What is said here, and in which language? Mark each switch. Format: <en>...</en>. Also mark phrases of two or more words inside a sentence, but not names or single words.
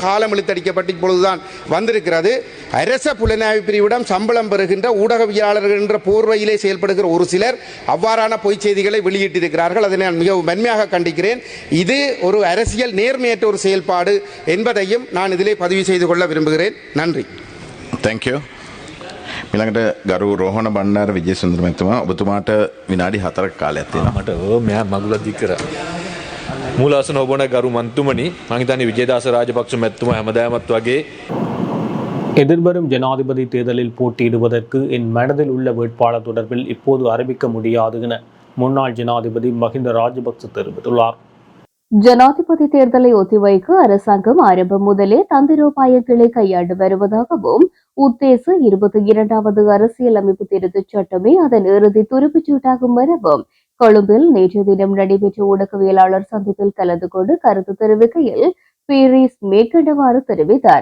<ta>காலம் இழுத்தடிக்கப்பட்டு இப்பொழுதுதான் வந்திருக்கிறது. அரச புலனாய்வு பிரிவிடம் சம்பளம் பெறுகின்ற ஊடகவியலாளர்கள் என்ற போர்வையிலே செயல்படுகிற ஒரு சிலர் அவ்வாறான பொய்ச் செய்திகளை வெளியிட்டிருக்கிறார்கள். அதை நான் மிகவும் வன்மையாக கண்டிக்கிறேன். இது ஒரு அரசியல் நேர்மையற்ற ஒரு செயல்பாடு என்பதையும் நான் இதிலே பதிவு செய்து கொள்ள விரும்புகிறேன். நன்றி. தேங்க்யூ.</ta> <si>මිළඟට ගරු රෝහණ බණ්ඩාර විජේසුන්දර මැතිතුමා, ඔබතුමාට විනාඩි 4ක කාලයක් තියෙනවා. මට මෙයා මගුල දික් කරා. මූලාසන ඔබන ගරු මන්තුමනි, මම හිතන්නේ විජේදාස රාජපක්ෂ මැතිතුමා හැමදාමත් වගේ</si> <ta>எதிர்வரும் ஜனாதிபதி தேர்தலில் போட்டியிடுவதற்கு என் மனதில் உள்ள வேட்பாளர் தொடர்பில் இப்போது அறிவிக்க முடியாது என முன்னாள் ஜனாதிபதி மஹிந்த ராஜபக்ச தெரிவித்துள்ளார். ஜனாதிபதி தேர்தலை ஒத்திவைக்க அரசாங்கம் ஆரம்பம் முதலே தந்திரோபாயங்களை கையாண்டு வருவதாகவும், உத்தேச 22வது அரசியலமைப்பு திருத்தச் சட்டமே அதன் இறுதி துருப்புச்சீட்டாகும் எனவும் கொழும்பில் நேற்று தினம் நடைபெற்ற ஊடகவியலாளர் சந்திப்பில் கலந்து கொண்டு கருத்து தெரிவிக்கையில் பீரிஸ் மேற்கண்டவாறு தெரிவித்தார்.</ta>